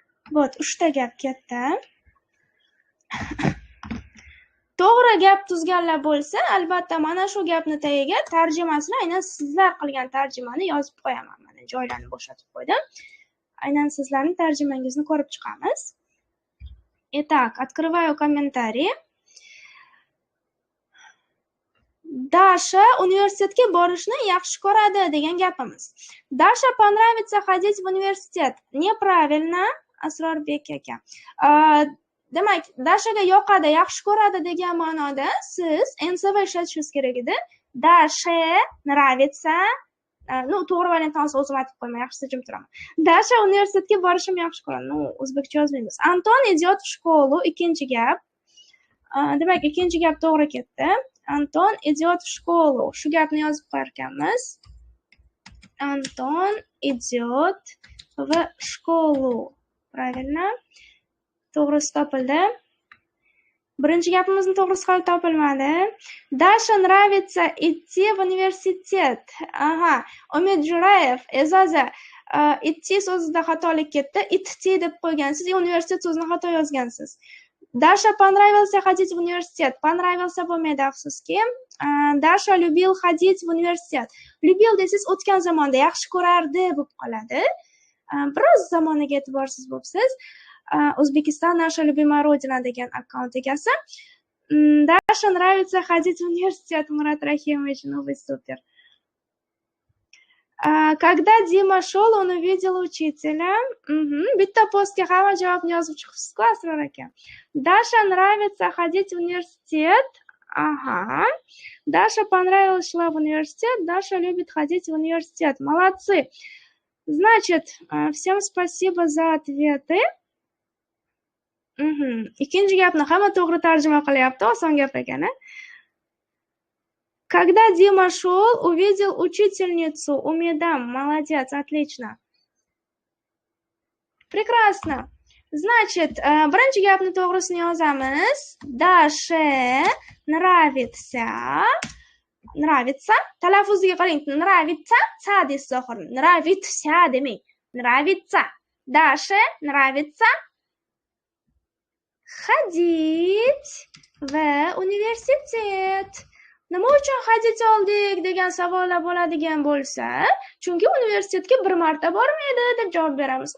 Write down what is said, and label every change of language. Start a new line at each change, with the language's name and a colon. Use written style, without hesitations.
Russian: Вот,
Uzbek: 3 ta gap ketdi. To'g'ri gap tuzganlar bo'lsa, albatta mana shu gapni tagiga tarjimasini, aynan sizlar qilgan tarjimani yozib qo'yaman. Mana joylarni bo'shatib qo'ydim. Aynan sizlarning tarjimangizni ko'rib chiqamiz.
Russian: Итак, открываю комментарий.
Uzbek: Dasha universitetga borishni yaxshi ko'radi degan gapimiz.
Russian: Dasha понравится ходить в университет. Неправильно, Asrorbek aka.
Uzbek: Demak, Dashaga yoqadi, yaxshi ko'radi degan ma'noda siz NSV ishlatishingiz kerak edi.
Russian: Dasha нравится.
Uzbek: To'g'ri variantni o'zim aytib qo'yman, yaxshisi jim turaman. Dasha universitetga borishimni yaxshi ko'radi. O'zbekcha yozmaymiz.
Russian: Anton идет в школу,
Uzbek: ikkinchi gap. Demak, ikkinchi gap to'g'ri ketdi.
Russian: Anton идет в школу.
Uzbek: Shu gapni yozib qo'yar ekanmiz.
Russian: Anton идет в школу. Правильно.
Uzbek: To'g'risi topildi. Birinchi gapimizni to'g'risi hali topilmadi.
Russian: Dasha nravится идти в университет.
Uzbek: Aha. Umid Jurayev, E'zoza, idti so'zida xatolik ketdi. Idti deb qo'ygansiz, universitet so'zini xato yozgansiz.
Russian: Dasha понравился ходить в университет. Понравился
Uzbek: bo'lmaydi, afsuski.
Russian: Dasha любил ходить в университет. Любил
Uzbek: desiz o'tgan zamonda yaxshi ko'rardi bo'lib qoladi. Biroz zamoniga e'tiborsiz bo'libsiz. O'zbekiston
Russian: naша любимая родина
Uzbek: degan akkaunt egasi.
Russian: Dasha нравится ходить в университет. Murat Rahimович, ну вы супер. Когда Дима шел, он увидел учителя.
Uzbek: Bitta postga hamma javobni yozib chiqibsiz-ku, Asror aka.
Russian: Dasha нравится ходить в университет. Ага. Даша понравилась, шла в университет. Даша любит ходить в университет. Молодцы. Значит, всем спасибо за ответы.
Uzbek: Ikkinchi gapni hamma to'g'ri tarjima qilyapti, oson gap ekan.
Russian: Когда Дима шел, увидел учительницу. Умедам, молодец, отлично. Прекрасно. Значит,
Uzbek: birinchi gapni to'g'risini yozamiz.
Russian: Dashe nravится. Nravится.
Uzbek: Talaffuziga qarang. Nravится. Sa deysiz oxiri. Nravится demang.
Russian: Nravится. Dashe nravится ходить в университет.
Uzbek: Nima uchun
Russian: ходить
Uzbek: oldik degan savollar bo'ladigan bo'lsa, chunki universitetga bir marta bormaydi deb javob beramiz.